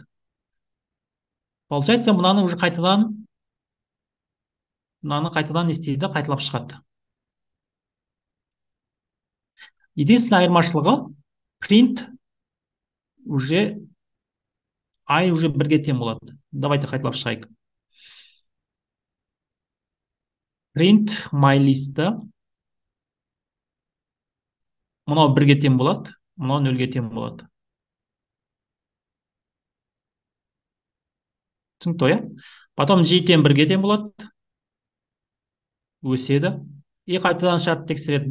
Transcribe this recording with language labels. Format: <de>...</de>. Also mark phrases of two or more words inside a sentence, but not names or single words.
<kk>Получается, мынаны уже қайтадан не істейді? Қайталап шығады. Единственный айырмашылығы print уже I уже 1-ге тең болады. Давайте қайталап шығайық.</kk> <en>Print my list.</en> <kk>Мынау 1-ге тең болады, мынау 0-ге тең болады. Түсінікті, иә? Потом G тең 1-ге тең болады. Өседі. И қайтадан шарт тексереді.</kk>